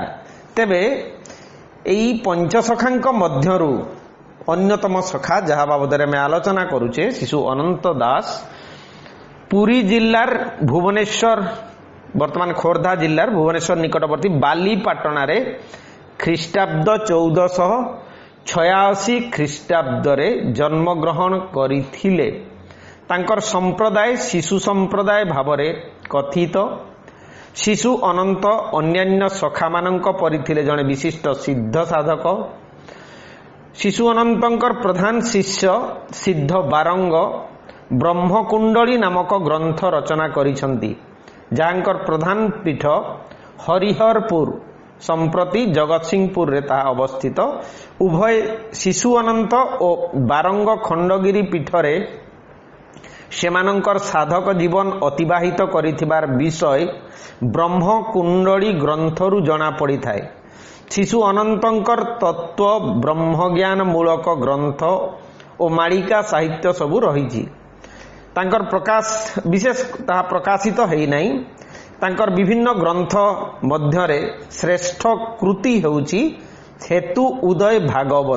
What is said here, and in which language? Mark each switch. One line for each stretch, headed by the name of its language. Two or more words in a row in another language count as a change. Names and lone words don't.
Odia: ତେବେ ଏଇ ପଞ୍ଚସଖାଙ୍କ ମଧ୍ୟରୁ ଅନ୍ୟତମ ସଖା ଯାହା ବାବଦରେ ମୁଁ ଆଲୋଚନା କରୁଛି ଶିଶୁ ଅନନ୍ତ ଦାସ ପୁରୀ ଜିଲ୍ଲାର ଭୁବନେଶ୍ୱର ବର୍ତ୍ତମାନ ଖୋର୍ଦ୍ଧା ଜିଲ୍ଲାର ଭୁବନେଶ୍ୱର ନିକଟବର୍ତ୍ତୀ ବାଲିପାଟଣା ରେ ଖ୍ରୀଷ୍ଟାବ୍ଦ 1486 ଖ୍ରୀଷ୍ଟାବ୍ଦ ରେ ଜନ୍ମ ଗ୍ରହଣ କରିଥିଲେ। ତାଙ୍କର ସମ୍ପ୍ରଦାୟ ଶିଶୁ ସମ୍ପ୍ରଦାୟ ଭାବରେ କଥିତ। ଶିଶୁ ଅନନ୍ତ ଅନ୍ୟାନ୍ୟ ସଖା ମାନଙ୍କ ପରିଥିଲେ ଜଣେ ବିଶିଷ୍ଟ ସିଦ୍ଧ ସାଧକ। ଶିଶୁ ଅନନ୍ତଙ୍କର ପ୍ରଧାନ ଶିଷ୍ୟ ସିଦ୍ଧ ବାରଙ୍ଗ ବ୍ରହ୍ମକୁଣ୍ଡଳୀ ନାମକ ଗ୍ରନ୍ଥ ରଚନା କରିସନ୍ତି, ଯାଙ୍କର ପ୍ରଧାନ ପୀଠ ହରିହରପୁର ସମ୍ପ୍ରତି ଜଗତସିଂହପୁର ରେ ତା ଅବସ୍ଥିତ। ଉଭୟ ଶିଶୁ ଅନନ୍ତ ଆଉ ବାରଙ୍ଗ ଖଣ୍ଡଗିରି ପୀଠରେ ସେମାନଙ୍କର ସାଧକ ଜୀବନ ଅତିବାହିତ କରିଥିବାର ବିଷୟ ବ୍ରହ୍ମକୁଣ୍ଡଳୀ ଗ୍ରନ୍ଥରୁ ଜଣା ପଡ଼ି ଥାଏ। ଶିଶୁ ଅନନ୍ତଙ୍କର ତତ୍ତ୍ୱ ବ୍ରହ୍ମଜ୍ଞାନ ମୂଳକ ଗ୍ରନ୍ଥ ଓ ମାଳିକା ସାହିତ୍ୟ ସବୁ ରହିଛି। ତାଙ୍କର ପ୍ରକାଶ ବିଶେଷ ତାହା ପ୍ରକାଶିତ ହେଇନାହିଁ। ତାଙ୍କର ବିଭିନ୍ନ ଗ୍ରନ୍ଥ ମଧ୍ୟରେ ଶ୍ରେଷ୍ଠ କୃତି ହେଉଛି ହେତୁ ଉଦୟ ଭାଗବତ।